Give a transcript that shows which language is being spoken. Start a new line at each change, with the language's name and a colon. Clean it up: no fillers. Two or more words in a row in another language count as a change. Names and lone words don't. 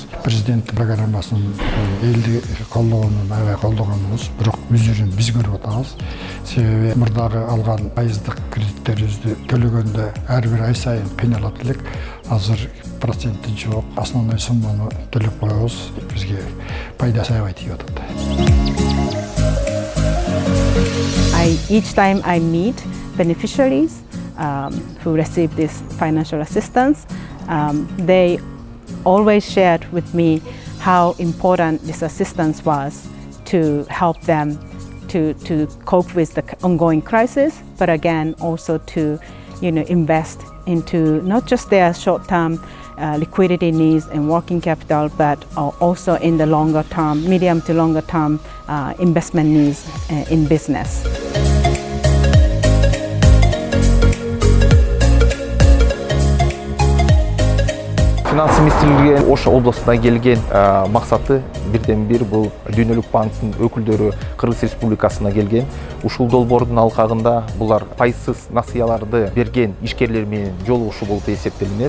Kyrgyz: Президенттин программасын элди колдоонун аябай колдогонубуз, бирок үзүрүн биз көрүп атабыз. Себеби мурдагы алган пайыздык кредиттерибизди төлөгөндө ар бир ай сайын кыйналат элек. Азыр проценти жок, основной сумманы төлөп коебуз. Бизге пайдасы аябай тийип атат.
English: Each time I meet beneficiaries who receive this financial assistance, they always shared with me how important this assistance was to help them to cope with the ongoing crisis, but again also to invest into not just their short-term liquidity needs and working capital, but also in the longer term, medium to longer term investment needs in business.
Kyrgyz: Финансы министрлиги Ош областына келген максаты бирден-бир бул Дүйнөлүк банктын өкүлдөрү Кыргыз Республикасына келген. Ушул долбоордун алкагында булар пайсыз насыяларды берген ишкерлер менен жолугушуу болуп эсептелинет.